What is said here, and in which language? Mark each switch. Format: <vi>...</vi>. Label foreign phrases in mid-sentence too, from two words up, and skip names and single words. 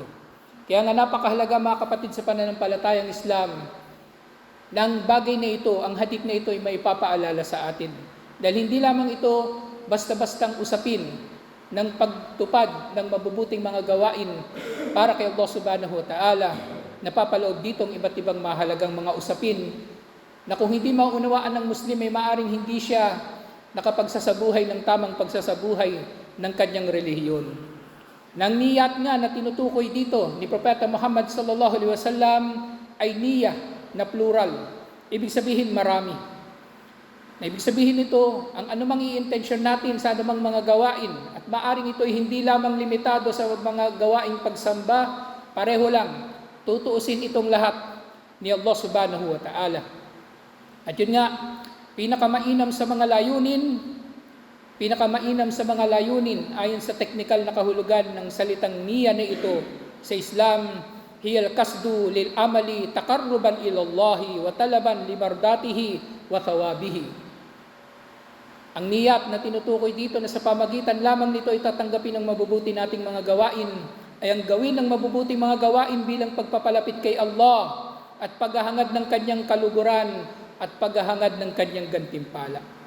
<tl>Kaya nga napakahalaga mga kapatid sa pananampalatayang Islam, na ang bagay na ito, ang hadith na ito ay maipapaalala sa atin. Dahil hindi lamang ito basta-bastang usapin ng pagtupad ng mabubuting mga gawain para kay</tl> <ar>الله سبحانه وتعالى.</ar> <tl>Napapaloob dito ang iba't ibang mahalagang mga usapin na kung hindi maunawaan ng Muslim ay maaring hindi siya nakapagsasabuhay ng tamang pagsasabuhay ng kanyang relihiyon. Nang niyat nga na tinutukoy dito ni Propeta Muhammad</tl> <ar>صلى الله عليه وسلم</ar> <tl>ay niyah na plural. Ibig sabihin marami. Na ibig sabihin nito, ang anumang i-intention natin sa anumang mga gawain at maaring ito ay hindi lamang limitado sa mga gawaing pagsamba, pareho lang, tutuusin itong lahat ni</tl> <ar>الله سبحانه وتعالى.</ar> <tl>At yun nga, pinakamainam sa mga layunin ayon sa teknikal na kahulugan ng salitang niya na ito sa Islam,</tl> <ar>هي القصد للعمل تقربا إلى الله وطلبا لمرضاته وثوابه.</ar> <tl>Ang niyat na tinutukoy dito na sa pamagitan lamang nito ay tatanggapin ang mabubuti nating mga gawain ay ang gawin ng mabubuting mga gawain bilang pagpapalapit kay Allah at paghahangad ng kanyang kaluguran at paghahangad ng kanyang gantimpala.</tl>